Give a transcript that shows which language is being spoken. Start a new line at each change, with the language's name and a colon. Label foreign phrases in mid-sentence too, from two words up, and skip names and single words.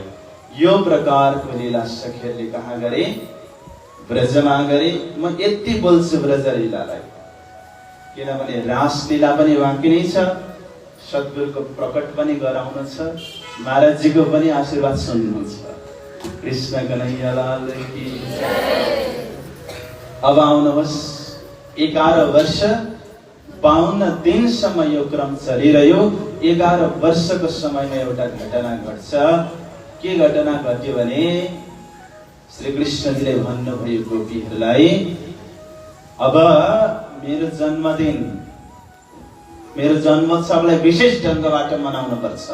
Nepali: यो प्रकारको लीला सखीहरूले कहाँ गरे? ब्रजमा गरे। म यति बोल्छु ब्रजलीलालाई, किनभने रासलीला पनि बाँकी नै छ, सद्गुरुको प्रकट पनि गराउनु छ, महाराजजीको पनि आशीर्वाद सुन्नु छ।
Hindi: कृष्ण कन्हैया लाल की।
Nepali: अब आउनुहोस्, 11 वर्ष 52 दिनसम्म यो क्रम चलिरह्यो। 11 वर्षको समयमा एउटा घटना घट्छ। के घटना घट्यो भने श्री कृष्णजीले भन्नुभयो गोपीहरूलाई, अब मेरो जन्मदिन, मेरो जन्मोत्सवलाई विशेष ढङ्गबाट मनाउनु पर्छ।